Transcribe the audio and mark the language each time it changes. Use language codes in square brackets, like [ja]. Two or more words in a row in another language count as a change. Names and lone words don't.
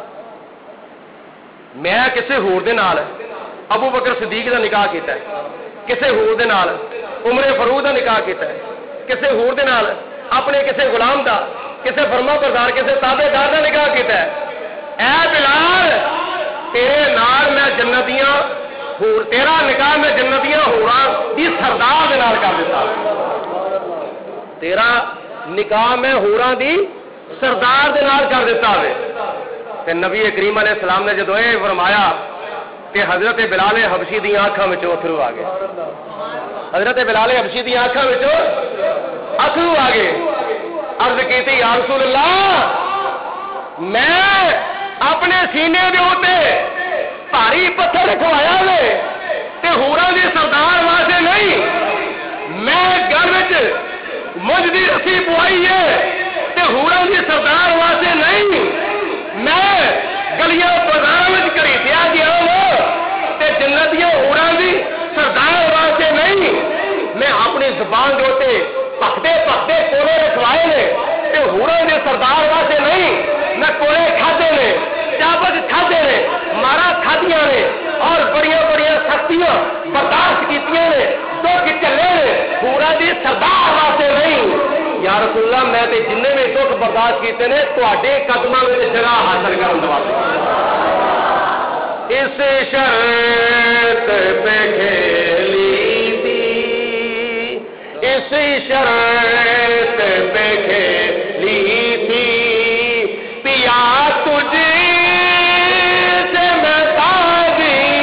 [pa] میں کسی ہور دے نال ابو بکر صدیق دا نکاح کیتا ہے کسی ہور دے نال عمر فاروق دا نکاح کیتا ہے کسی ہور دے نال اپنے کسی غلام دا کسی فرما بردار کسی تابع دار دا نکاح کیتا ہے اے بلال تیرے نال میں جنتیاں ہور تیرا نکاح میں جنتیاں ہوراں دی سردار دے نال کر دیتا تیرا نکاح میں ہوراں دی سردار دے نال کر دیتا ہے تے نبی کریم [ar] علیہ السلام [pa] نے جدوں اے فرمایا تے حضرت بلال حبشی دی آنکھاں وچوں اتھرو آ گئے حضرت بلال حبشی دی آنکھاں وچوں اتھرو آ گئے عرض کیتی [ar] یا رسول اللہ [pa] میں اپنے سینے دے اوتے بھاری پتھر رکھوایا وے تے ہوراں دی سردار واسطے نہیں میں گھر وچ مجھ دی رسی پوائی ہے تے ہوراں دی سردار واسطے نہیں میں گلیاں بازار وچ خریدیا گیا ہوں تے جنتیاں ہوراں دی سردار واسطے نہیں میں اپنی زبان دے اوتے پکتے پکتے کولے رکھوائے نے تے ہوراں دے سردار واسطے نہیں میں کولے کھادے نے چابج کھادے نے مارا کھادیاں نے اور بڑی بڑی سختیاں برداشت کیتیاں نے دکھ چلے نے ہوراں دی سردار واسطے نہیں [ar] یا رسول اللہ [pa] میں تے جن بھی دکھ برداشت کیتے نے تواڈے قدماں وچ جگہ حاصل کرن واسطے [ur] اس شرط پہ کھیلی تھی اس شرط پہ کھیلی تھی پیا تجھ سے میں تاجی